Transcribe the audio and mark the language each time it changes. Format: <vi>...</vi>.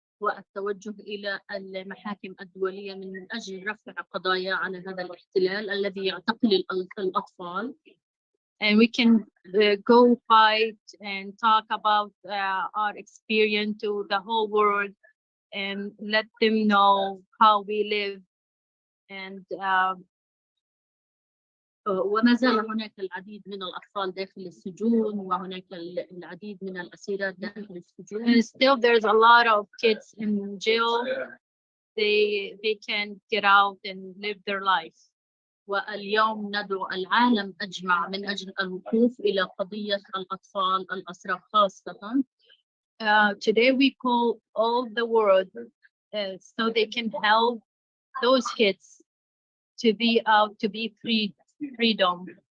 <ar>والتوجه إلى المحاكم الدولية من أجل رفع قضايا على هذا الاحتلال الذي يعتقل الأطفال.</ar> <en>And we can go fight and talk about our experience to the whole world and let them know how we live. And</en> <ar>وما زال هناك العديد من الأطفال داخل السجون وهناك العديد من الأسيرات داخل السجون.</ar> <en>And still there's a lot of kids in jail. They can get out and live their life.</en> <ar>واليوم ندعو العالم أجمع من أجل الوقوف إلى قضية الأطفال الأسرى خاصة.</ar> <en>Today we call all the world so they can help those kids to be out, to be freedom.</en>